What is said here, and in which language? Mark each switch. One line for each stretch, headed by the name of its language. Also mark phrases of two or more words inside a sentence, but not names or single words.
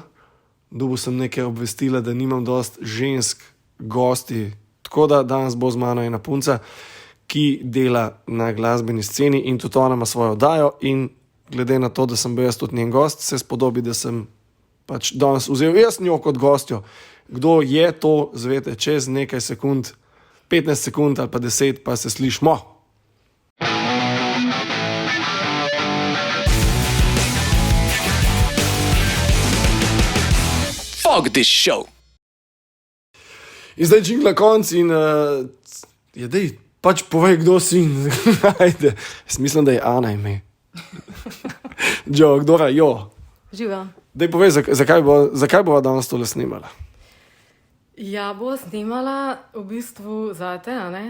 Slovenian: Dobil sem nekaj obvestila, da nimam dost žensk gosti, tako da danes bo z mano ena punca, ki dela na glasbeni sceni in tudi ona ima svojo oddajo in glede na to, da sem bil jaz tudi njen gost, se spodobi, da sem pač danes vzel jaz njo kot gostjo. Kdo je to, zvete, čez nekaj sekund, 15 sekund ali pa 10, pa se slišmo.
English: Fuck this show.
Slovenian: In zdaj džingla konc in dej, pač povej, kdo si in ajde. Jaz mislim, da je Ana ime. Jo, kdo je? Jo. Živa. Dej povej, zakaj bova danes tole snimala? Ja, bo snimala v bistvu zate, a ne?